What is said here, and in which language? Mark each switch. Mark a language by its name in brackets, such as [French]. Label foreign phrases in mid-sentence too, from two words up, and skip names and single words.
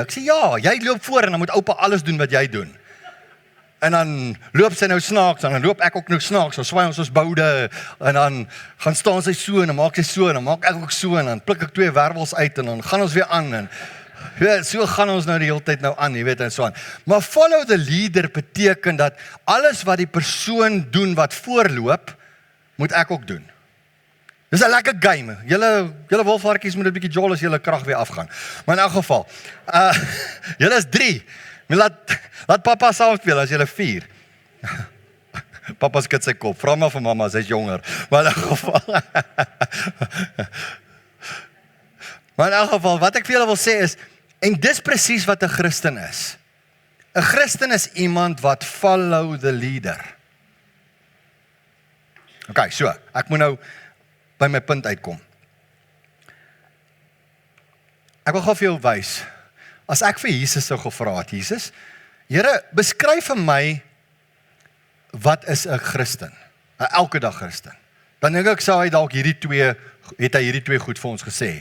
[Afrikaans] Ek sê, ja, jy loop voor, en dan moet oupa alles doen wat jy doen. En dan loop sy nou snaaks, en dan loop ek ook nou snaaks, dan swaai ons boude, en dan gaan staan sy so, en dan maak sy so, en dan maak ek ook so, en dan pluk ek 2 wervels uit, en dan gaan ons weer aan, en so gaan ons nou die hele tyd nou aan, jy weet, en so aan. Maar [English] follow the leader [Afrikaans] beteken dat alles wat die persoon doen wat voorloop, moet ek ook doen. Dis 'n lekker game. Julle wolfhartjies moet 'n bietjie jol as julle krag weer afgaan. Maar in elk geval, julle is 3. Laat papa saam speel as julle 4. Papa skud sy kop, vra maar vir mamma, sy is jonger. Maar in elk geval, wat ek vir julle wil sê is, en dis presies wat 'n Christen is. 'n Christen is iemand wat [English] follow the leader. Okay, so, [Afrikaans] ek moet nou by my punt uitkom. Ek wil gou vir jou wys, as ek vir Jesus sou gevra het, Jesus, Here, beskryf vir my, wat is 'n Christen? 'n elke dag Christen. Dan dink ek sou hy dalk hierdie twee goed vir ons gesê.